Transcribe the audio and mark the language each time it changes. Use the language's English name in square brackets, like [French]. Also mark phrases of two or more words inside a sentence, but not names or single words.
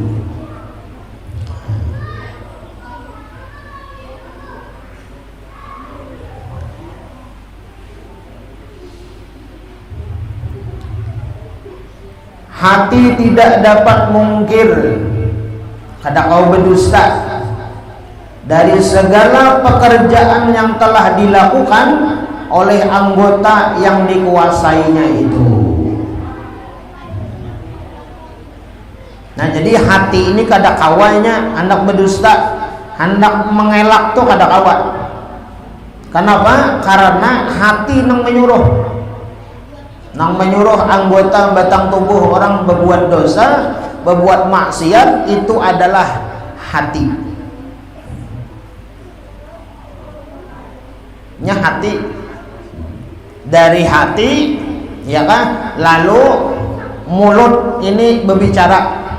[Banjar] Hati tidak dapat mungkir kada kau berdusta dari segala pekerjaan yang telah dilakukan oleh anggota yang dikuasainya itu. Nah, jadi hati ini kada kawanya hendak berdusta, hendak mengelak tuh kada kawa. Kenapa? Karena hati nang menyuruh anggota batang tubuh orang berbuat dosa, berbuat maksiat, itu adalah hati. Nya hati, dari hati, ya kan? Lalu mulut ini berbicara.